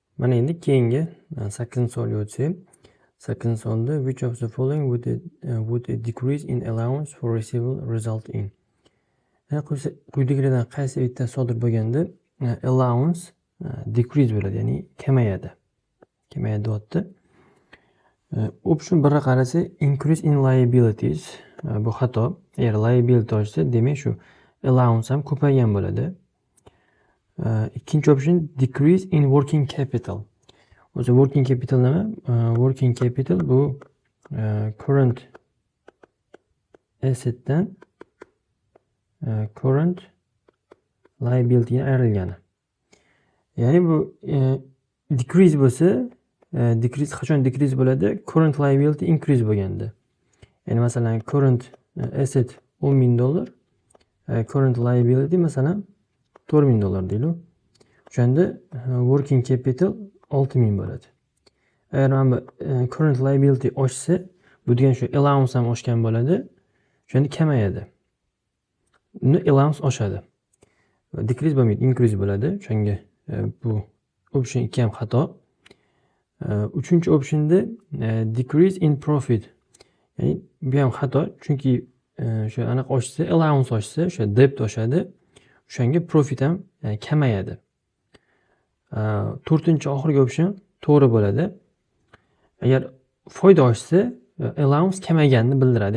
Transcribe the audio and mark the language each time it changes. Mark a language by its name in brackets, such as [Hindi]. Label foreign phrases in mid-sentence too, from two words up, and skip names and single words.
[Uzbek] Mana endi keyingi 8-savolga o'tsak. [English] 8-savolda which of the following would a decrease in allowance for receivable result in? [Uzbek] Quyidagilardan qaysi bittasi sodir bo'lganda [English] allowance decrease [Uzbek] bo'ladi, ya'ni kamayadi. Kamayadi deyapti. Option 1 ga qarasa [English] increase in liabilities. [Uzbek] Bu xato. Agar liability ochsa, demak shu allowance ham ko'paygan bo'ladi. Ikkinchi option [English] decrease in working capital. [Uzbek] O'zi [English] working capital [Uzbek] nima? [English] Working capital [Uzbek] bu [English] current asset [Uzbek] dan [English] current liability [Uzbek] ga ayrilgani. Ya'ni bu decrease bo'lsa, decrease qachon decrease bo'ladi? [English] Current liability increase [Uzbek] bo'lganda. Ya'ni masalan [English] current asset [Uzbek] $10,000, [English] current liability [Uzbek] masalan $4,000 deylik. O'shanda [English] working capital [Uzbek] 6,000 bo'ladi. Agar mana [English] current liability [Uzbek] oshsa, bu degan shu allowance ham oshgan bo'ladi. O'shanda kamayadi. Uni allowance oshadi. Decrease bo'lmaydi, increase bo'ladi. O'shanga bu option 2 ham xato. Uchinchi optionda [English] decrease in profit. [Uzbek] Ya'ni bu ham xato, chunki o'sha aniq oshsa, allowance oshsa, o'sha debt oshadi. O'shanga profit ham kamayadi. To'rtinchi oxirgi option to'g'ri bo'ladi. Agar foyda oshsa, allowance kamayganini bildiradi.